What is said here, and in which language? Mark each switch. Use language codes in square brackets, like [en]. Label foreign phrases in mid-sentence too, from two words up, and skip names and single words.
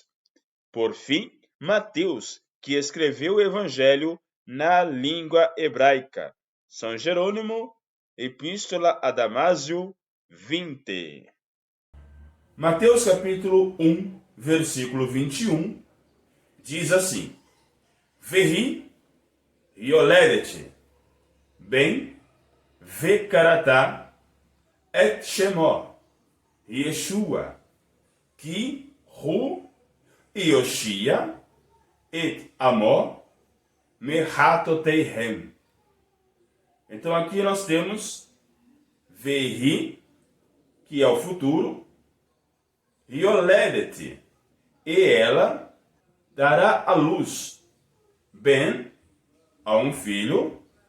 [pt] Por fim, Mateus, que escreveu o evangelho na língua hebraica. São Jerônimo, Epístola a Damásio 20. Mateus capítulo 1, versículo 21, diz assim: [he] והיא יולדת בן וקראת את שמו ישוע כי הוא יושיע את עמו מחטאתיהם. [pt] Então aqui nós temos Vehi, que é o futuro, Yoledet, e ela dará à luz, Ben, a um filho,